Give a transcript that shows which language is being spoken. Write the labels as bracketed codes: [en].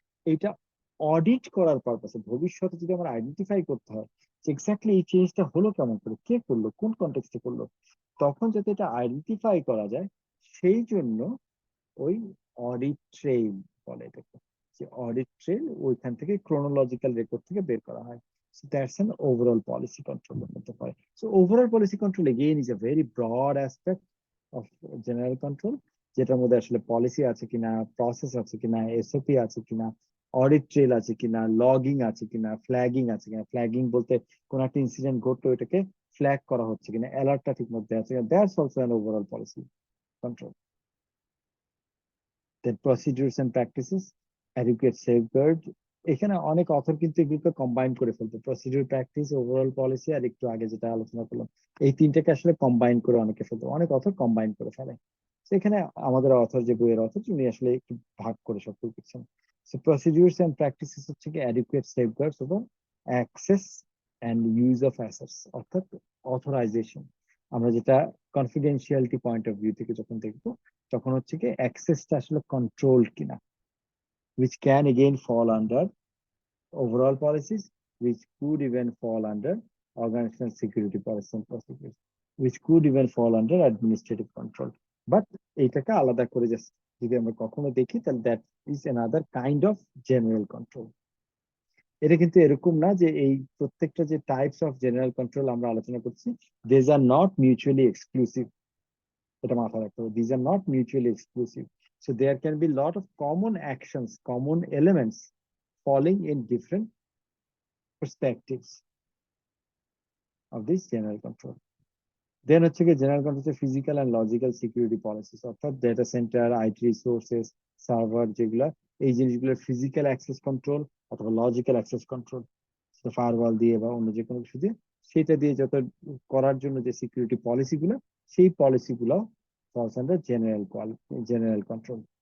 [bn] এটা অডিট করার পারপাসে, ভবিষ্যতে যদি আমরা আইডেন্টিফাই করতে হয় যে এক্স্যাক্টলি এই চেঞ্জটা হলো কেমন করে, কে করলো, কোন কনটেক্সটে করলো, তখন যাতে এটা আইডেন্টিফাই করা যায়, সেই জন্য ওই অডিট ট্রেইল বলে এটাকে, যে অডিট ট্রেইল ওইখান থেকে ক্রোনোলজিক্যাল রেকর্ড থেকে বের করা হয়। [en] So that's an overall policy control [bn] করতে পারে। [en] So overall policy control again is a very broad aspect of general control, [bn] যেটার মধ্যে আসলে পলিসি আছে কিনা, প্রসেস আছে কিনা, এসওপি আছে কিনা, অডিট ট্রেল আছে কিনা, লগিং আছে কিনা, ফ্ল্যাগিং আছে কিনা। ফ্ল্যাগিং বলতে কোন একটা ইনসিডেন্ট ঘটলো, এটাকে ফ্ল্যাগ করা হচ্ছে কিনা, অ্যালার্টটা ঠিক মধ্যে আছে কিনা, [en] That's also an overall policy control. Then procedures and practices, adequate safeguard. [bn] এখানে অনেক অথর কিন্তু এগুলোকে কম্বাইন করে ফেলতো, প্রসিডিউর, প্র্যাকটিস, ওভারঅল পলিসি, আর একটু আগে যেটা আলোচনা করলাম, এই তিনটাকে আসলে কম্বাইন করে অনেকে ফেলতো, অনেক অথর কম্বাইন করে ফেলে। তো এখানে আমাদের অথর, যে বইয়ের অথর, উনি আসলে একটু ভাগ করে সব করছেন। [en] so procedures and practices [bn] হচ্ছে কি [en] Adequate safeguards over access and use of assets, অর্থাৎ authorisation. [bn] আমরা যেটা কনফিডেন্সিয়ালিটি পয়েন্ট অফ ভিউ থেকে যখন দেখবো, তখন হচ্ছে কি অ্যাক্সেসটা আসলে কন্ট্রোলড কিনা, [en] which can again fall under overall policies, which could even fall under organizational security policies and procedures, which could even fall under administrative control. But [bn] এইটাকে আলাদা করে [en] just [bn] যদি আমরা কখনো দেখি, তাহলে [en] that is another kind of general control. [bn] এটা কিন্তু এরকম না যে এই প্রত্যেকটা যে টাইপস অফ জেনারেল কন্ট্রোল আমরা আলোচনা করছি, [en] these are not mutually exclusive. [bn] এটা মাথায় রাখতে হবে, [en] these are not mutually exclusive. So there can be a lot of common actions, common elements falling in different perspectives of this general control. [bn] Then হচ্ছে কি general control physical and logical security policies, অর্থাৎ data centre, IT resources, server, যেগুলা এই জিনিসগুলোর physical access control অথবা logical access control, সেটা firewall দিয়ে বা অন্য যে কোনো কিছু দিয়ে, সেটা দিয়ে যত করার জন্য যে সিকিউরিটি পলিসিগুলো, সেই পলিসিগুলো ফলস আন্ডার জেনারেল কন্ট্রোল।